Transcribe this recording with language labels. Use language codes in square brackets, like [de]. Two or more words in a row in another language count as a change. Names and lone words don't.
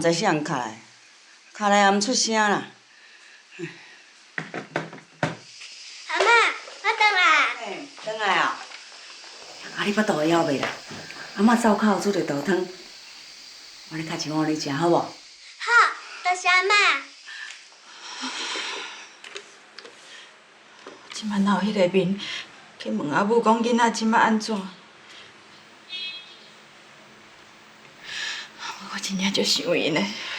[nan] 知谁人敲来，敲来也毋出声啦。阿嬷，我回来。嘿，转来啊！啊，你腹肚会晓袂啦？阿嬷灶口煮着豆汤，我咧敲一碗你食好无？好，多谢阿嬷。今晚闹迄个面，去问阿母讲囡仔即摆安怎？我真正足想伊呢。